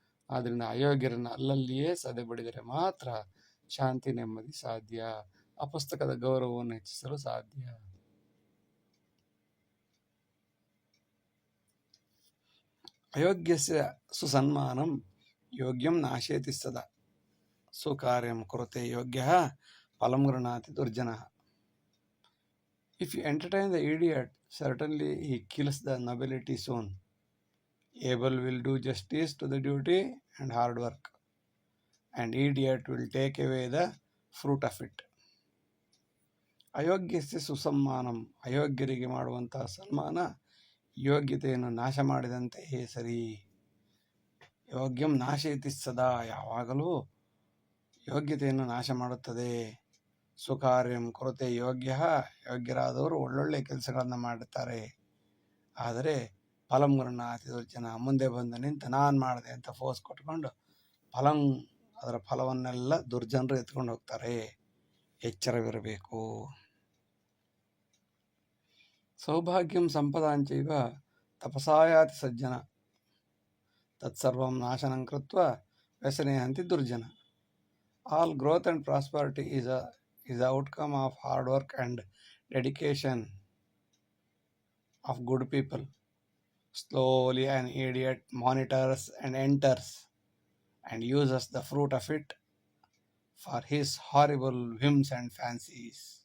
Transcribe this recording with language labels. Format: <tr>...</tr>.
<kn>ಆದ್ದರಿಂದ ಅಯೋಗ್ಯರನ್ನು ಅಲ್ಲಲ್ಲಿಯೇ ಸದೆಬಡಿದರೆ ಮಾತ್ರ ಶಾಂತಿ ನೆಮ್ಮದಿ ಸಾಧ್ಯ, ಆ ಪುಸ್ತಕದ ಗೌರವವನ್ನು ಹೆಚ್ಚಿಸಲು ಸಾಧ್ಯ.</kn> <sa>ಅಯೋಗ್ಯಸ್ಯ ಸುಸನ್ಮಾನಂ ಯೋಗ್ಯಂ ನಾಶಯತಿ ಸದಾ, ಸುಕಾರ್ಯಂ ಕುರುತೆ ಯೋಗ್ಯಃ ಫಲಂ ಗೃಹಾತಿ ದುರ್ಜನಃ.</sa> <en>If you entertain the idiot, certainly he kills the nobility soon. Able will do justice to the duty and hard work, and idiot will take away the fruit of it.</en> <sa>ಅಯೋಗ್ಯಸ್ಯ ಸುಸನ್ಮಾನಂ,</sa> <kn>ಅಯೋಗ್ಯರಿಗೆ ಮಾಡುವಂತಹ ಸನ್ಮಾನ ಯೋಗ್ಯತೆಯನ್ನು ನಾಶ ಮಾಡಿದಂತೆಯೇ ಸರಿ.</kn> <sa>ಯೋಗ್ಯಂ ನಾಶಯತಿ ಸದಾ,</sa> <kn>ಯಾವಾಗಲೂ ಯೋಗ್ಯತೆಯನ್ನು ನಾಶ ಮಾಡುತ್ತದೆ.</kn> <sa>ಸುಕಾರ್ಯಂ ಕೊರತೆ ಯೋಗ್ಯ,</sa> <kn>ಯೋಗ್ಯರಾದವರು ಒಳ್ಳೊಳ್ಳೆ ಕೆಲಸಗಳನ್ನು ಮಾಡುತ್ತಾರೆ. ಆದರೆ</kn> <sa>ಫಲಂ ಗೃಹಾತಿ ದುರ್ಜನ,</sa> <kn>ಮುಂದೆ ಬಂದು ನಿಂತು ನಾನು ಮಾಡಿದೆ ಅಂತ ಫೋರ್ಸ್ ಕೊಟ್ಕೊಂಡು ಅದರ ಫಲವನ್ನೆಲ್ಲ ದುರ್ಜನರು ಎತ್ಕೊಂಡು ಹೋಗ್ತಾರೆ. ಎಚ್ಚರವಿರಬೇಕು.</kn> <sa>ಸೌಭಾಗ್ಯಂ ಸಂಪದಾಂಚೈವ ತಪಸಾಯಾತಿ ಸಜ್ಜನ, ತತ್ಸರ್ವಂ ನಾಶನಂ ಕೃತ್ವ ವ್ಯಸನೆ ಹಂತಿ ದುರ್ಜನ.</sa> <en>All growth and prosperity is the outcome of hard work and dedication of good people. Slowly an idiot monitors and enters and uses the fruit of it for his horrible whims and fancies.</en>